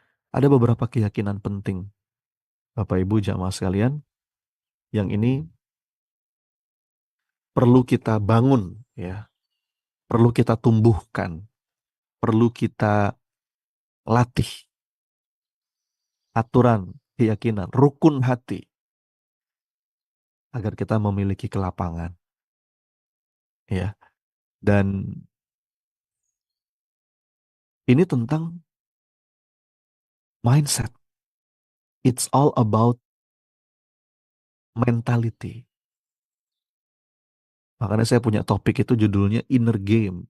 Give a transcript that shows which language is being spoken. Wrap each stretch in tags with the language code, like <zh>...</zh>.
<id>Ada beberapa keyakinan penting, Bapak Ibu jamaah sekalian, yang ini perlu kita bangun, ya, perlu kita tumbuhkan, perlu kita latih aturan, keyakinan, rukun hati agar kita memiliki kelapangan, ya. Dan ini tentang mindset.</id> <en>It's all about mentality.</en> <id>Makanya saya punya topik itu judulnya inner game.</id>